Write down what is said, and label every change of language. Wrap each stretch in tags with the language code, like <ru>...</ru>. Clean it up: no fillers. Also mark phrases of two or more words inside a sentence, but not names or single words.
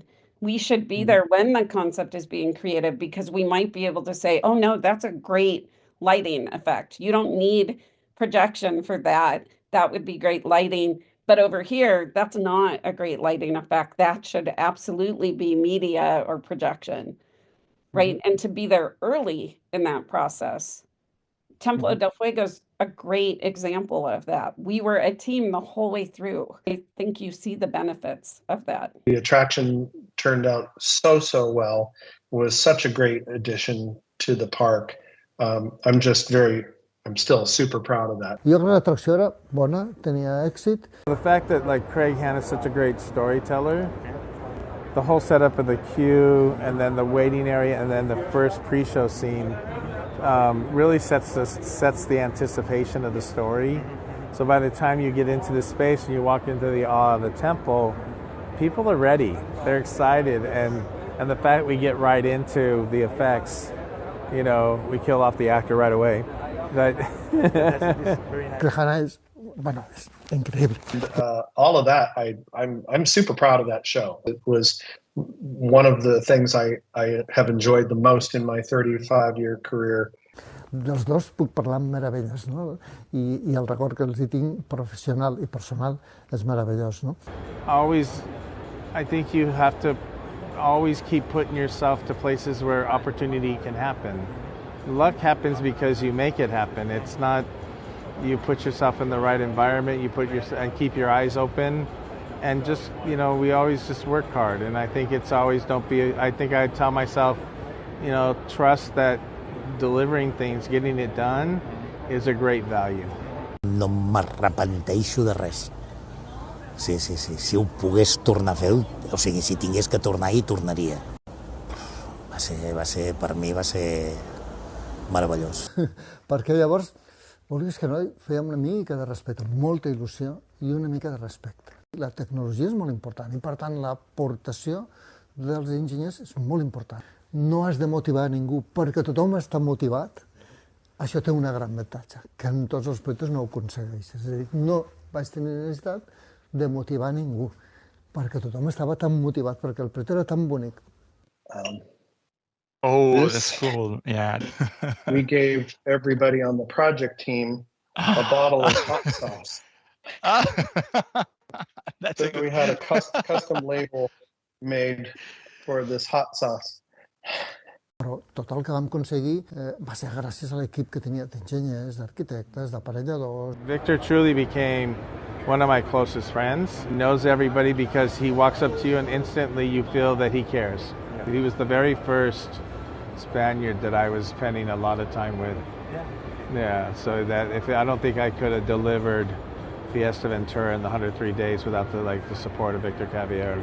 <en>We should be there when the concept is being created, because we might be able to say, oh no, that's a great lighting effect. You don't need projection for that. That would be great lighting. But over here, that's not a great lighting effect. That should absolutely be media or projection, right? And to be there early in that process. Templo del Fuego is a great example of that. We were a team the whole way through. I think you see the benefits of that. The attraction turned out so well. It was such a great addition to the park. I'm still super proud of that.</en> <ca>Jo crec que l'atracció era bona, tenia èxit.</ca> <en>The fact that Craig Hanna is such a great storyteller, the whole setup of the queue and then the waiting area and then the first pre-show scene really sets the anticipation of the story. So by the time you get into the space and you walk into the awe of the temple, people are ready. They're excited, and the fact we get right into the effects, we kill off the actor right away.</en> <es>Tejana es, bueno, es increíble.</es> <en>All of that, I'm super proud of that show. It was one of the things I have enjoyed the most in my 35-year career.</en> <ca>Dels dos puc parlar amb meravelles, no? I el record que els hi tinc professional i personal és meravellós, no?</ca> <en>I think you have to always keep putting yourself to places where opportunity can happen. Luck happens because you make it happen. It's not you put yourself in the right environment, and keep your eyes open, and just, we always just work hard. And I think it's always I think I tell myself, trust that delivering things, getting it done, is a great value.</en> <ca>No m'arrepenteixo de res. Sí. Si ho pogués tornar a fer, o sigui, si tingués que tornar, hi tornaria. Per mi va ser meravellós. Perquè llavors, vulguis que no, fèiem una mica de respecte, molta il·lusió i una mica de respecte. La tecnologia és molt important i, per tant, l'aportació dels enginyers és molt important. No has de motivar a ningú perquè tothom està motivat. Això té una gran avantatge, que en tots els projectes no ho aconsegueixes. És a dir, no vaig tenir necessitat de motivar a ningú perquè tothom estava tan motivat, perquè el projecte era tan bonic.</ca> <en>That's cool. Yeah. We gave everybody on the project team a bottle of hot sauce. So we had a custom label made for this hot sauce.</en> <ca>Però tot el que vam aconseguir va ser gràcies a l'equip que tenia d'enginyers, d'arquitectes, d'aparelladors.</ca> <en>Victor truly became one of my closest friends. He knows everybody because he walks up to you and instantly you feel that he cares. He was the very first Spaniard that I was spending a lot of time with. Yeah, so that I don't think I could have delivered Fiesta Ventura in the 103 days without the support of Victor Caballero.</en>